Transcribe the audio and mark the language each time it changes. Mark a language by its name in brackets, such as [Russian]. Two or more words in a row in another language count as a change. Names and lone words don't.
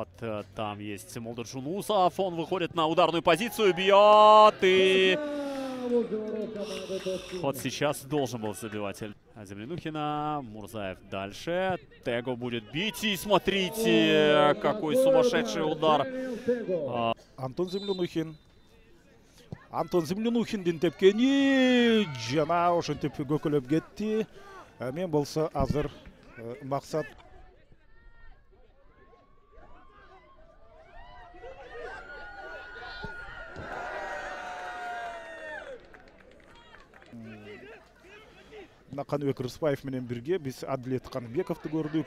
[Russian] Там есть Молдаджунусов. Он выходит на ударную позицию. Бьет. И вот сейчас должен был забивать Землянухина. Мурзаев дальше. Tego будет бить. И смотрите, какой сумасшедший удар. Антон Землянухин. [Kyrgyz] Антон Землянухиндин тепкени. Жана ошентип көкөлөп кетти. Мен болсо азыр максат. Қаныбек Рысбаев менен бирге биз Адилет Қаныбековду көрдүк.